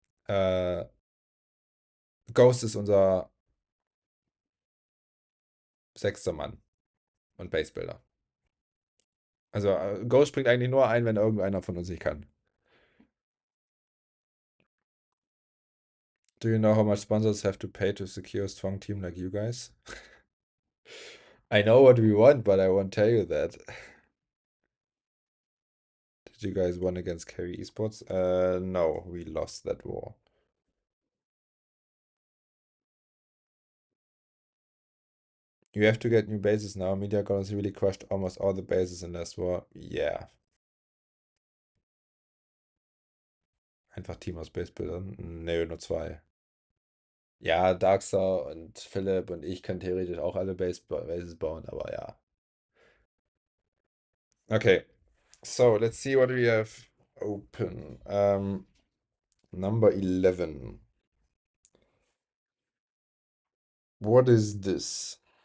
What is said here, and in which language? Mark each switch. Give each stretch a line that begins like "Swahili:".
German: Äh, Ghost ist unser sechster Mann und Basebuilder. Also Ghost springt eigentlich nur ein, wenn irgendeiner von uns nicht kann.
English: Do you know how much sponsors have to pay to secure a strong team like you guys? I know what we want, but I won't tell you that. Did you guys win against Carry Esports? No, we lost that war. You have to get new bases now. Media Gardens really crushed almost all the bases in last war. Yeah.
German: Einfach Team aus Basebildern? Nee, nur zwei. Ja, Darkstar und Philipp und ich können theoretisch auch alle Bases bauen, aber ja.
English: Okay, so let's see what we have open. Number 11. What is this?